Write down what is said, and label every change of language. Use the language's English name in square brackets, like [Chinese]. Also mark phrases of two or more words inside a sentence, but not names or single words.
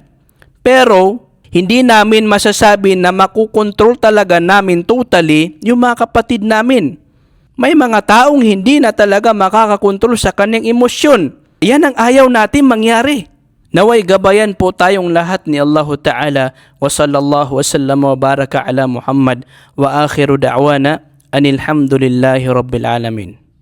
[Filipino] Pero, hindi namin masasabi na makukontrol talaga namin totally yung mga kapatid namin. May mga taong hindi na talaga makakakontrol sa kanyang emosyon. Yan ang ayaw natin mangyari. Naway gabayan po tayong lahat ni [Arabic] الله تعالى وصلى الله وسلم وبارك على محمد وآخر دعوانا أن الحمد لله رب العالمين.